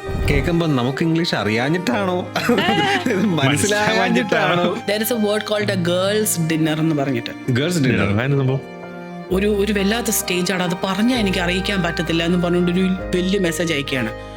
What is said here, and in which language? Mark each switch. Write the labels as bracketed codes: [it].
[ml] കേൾക്കുമ്പോ നമുക്ക് English അറിയാഞ്ഞിട്ടാണോ മനസ്സിലാവാഞ്ഞിട്ടാണോ? [en] There is a word called a girls dinner [ml] എന്ന് പറഞ്ഞിട്ട്. [en] girls dinner [ml] ഒരു വല്ലാത്ത സ്റ്റേജാണ്. അത് പറഞ്ഞാൽ എനിക്ക് അറിയിക്കാൻ പറ്റത്തില്ല എന്ന് പറഞ്ഞുകൊണ്ട് ഒരു വലിയ മെസ്സേജ് അയക്കുകയാണ്.